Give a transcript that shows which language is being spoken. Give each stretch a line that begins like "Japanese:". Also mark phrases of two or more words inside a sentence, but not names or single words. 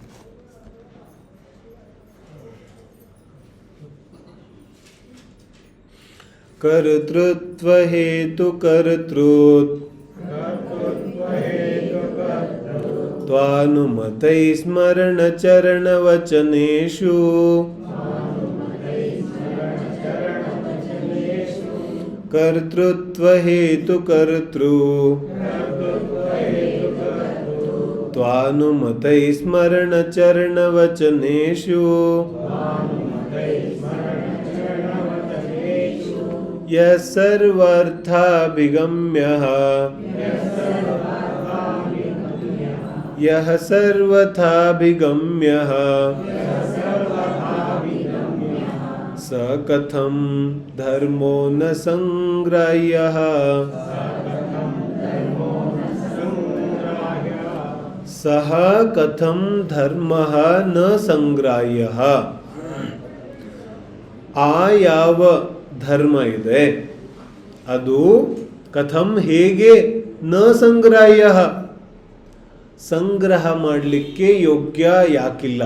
Sanskrit: ಕರ್ತೃತ್ವ ಹೇತು ಕರ್ತೃತ್ ತ್ವಾನುಮತೈ ಸ್ಮರಣ ಚರಣ ವಚನೇಷು ಕರ್ತೃತ್ವ ಹೇತು ಕರ್ತೃ ತ್ವಾನುಮತೈ ಸ್ಮರಣ ಚರಣ ವಚನೇಷು ಯಃ ಸರ್ವರ್ಥಾಭಿಗಮ್ಯಃ ಯಃ ಸರ್ವಥಾಭಿಗಮ್ಯಃ ಸ ಕಥಂ ಧರ್ಮೋ ನ ಸಂಗ್ರಾಹ್ಯಃ ಸಹ ಕಥಂ ಧರ್ಮಃ ನ ಸಂಗ್ರಾಹ್ಯಃ.
Kannada: ಆ ಯಾವ ಧರ್ಮ ಇದೆ ಅದು ಕಥಂ ಹೇಗೆ,
Sanskrit: ನ ಸಂಗ್ರಾಹ್ಯಃ
Kannada: ಸಂಗ್ರಹ ಮಾಡಲಿಕ್ಕೆ ಯೋಗ್ಯ ಯಾಕಿಲ್ಲ.